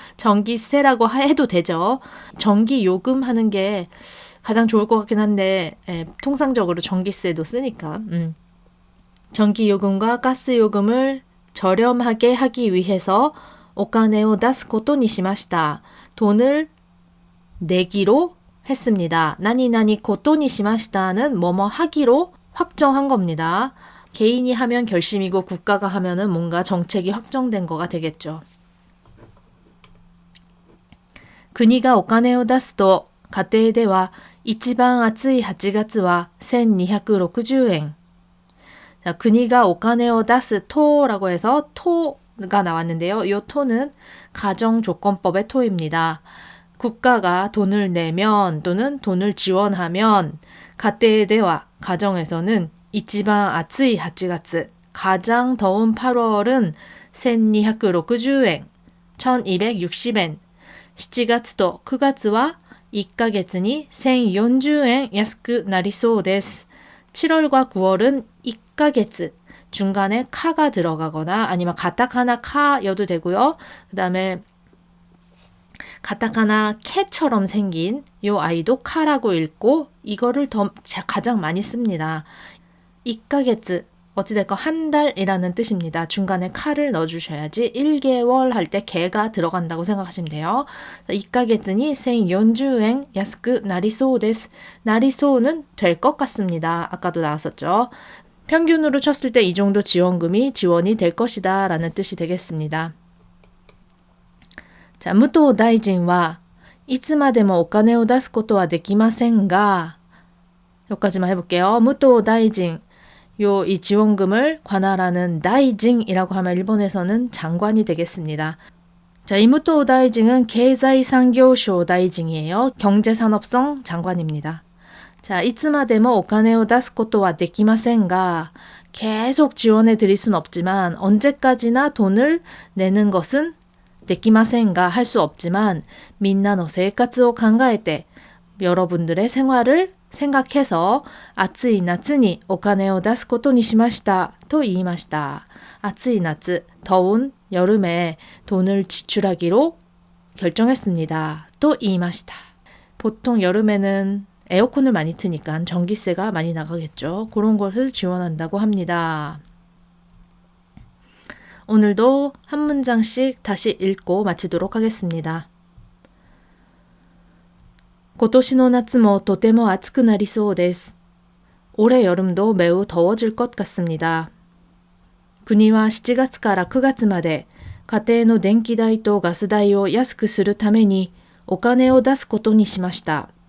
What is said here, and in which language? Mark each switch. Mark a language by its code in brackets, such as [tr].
[ko] 전기세라고 해도 되죠. 전기 요금 하는 게 가장 좋을 것 같긴 한데 통상적으로 전기세도 쓰니까 전기 요금과 가스 요금을 저렴하게 하기 위해서 [ja] 오카네오 다스 코토니 시마시다. [ko] 돈을 내기로 했습니다. 나니나니 코토니 시마시다는 뭐뭐 하기로 확정한 겁니다. 개인이 하면 결심이고 국가가 하면은 뭔가 정책이 확정된 거가 되겠죠. [ja] 국가 오카네오 다스と家庭では一番暑い8月は1260円. [ko] 자, 국가 오카네오 다스 토라고 해서 토가 나왔는데요. 이 토는 가정조건법의 토입니다. 국가가 돈을 내면 또는 돈을 지원하면 가테에대와 가정에서는 이치반 아츠이 8月 가장 더운 8월은 1260엔 1260엔 [ja] 7月と 9月は 1ヶ月に 1040엔 安くなりそうです. [ko] 7월과 9월은 1ヶ月 중간에 카가 들어가거나 아니면 가타카나 카여도 되고요. 그 다음에 가타카나 캐처럼 생긴 요 아이도 카라고 읽고 이거를 더 가장 많이 씁니다. 1ヶ月 어찌됐건 한 달이라는 뜻입니다. 중간에 카를 넣어주셔야지 1개월 할 때 개가 들어간다고 생각하시면 돼요. [ja] 1ヶ月に 1040엔 安くなりそうです. [ko] 나리소는 될 것 같습니다. 아까도 나왔었죠. 평균으로 쳤을 때 이 정도 지원금이 지원이 될 것이다 라는 뜻이 되겠습니다. [ja] 자, 무토 다이진は いつまでもお金を出すことはできませんが [ko] 여기까지만 해볼게요. 무토 다이징. 이 지원금을 관할하는 다이징이라고 하면 일본에서는 장관이 되겠습니다. 자, 이 무토 다이징은 계좌이상교쇼 다이징이에요. 경제산업성 장관입니다. [ja] 자, いつまでもお金を出すことはできませんが [ko] 계속 지원해 드릴 순 없지만 언제까지나 돈을 내는 것은 [ja] できませんが [ko] 할 수 없지만 [ja] みんなの生活を考えて [ko] 여러분들의 생활을 생각해서 [ja] 暑い夏にお金を出すことにしましたと言いました. [ko] 暑い夏, 더운 여름에 돈을 지출하기로 결정했습니다. [ja] 또 言いました. [ko] 보통 여름에는 에어컨을 많이 트니까 전기세가 많이 나가겠죠. 그런 것을 지원한다고 합니다. 오늘도 한 문장씩 다시 읽고 마치도록 하겠습니다. [ja] 今年の夏もとても暑くなりそうです. [ko] 올해 여름도 매우 더워질 것 같습니다. [ja] 国は7月から9月まで家庭の電気代とガス代を安くするためにお金を出すことにしました.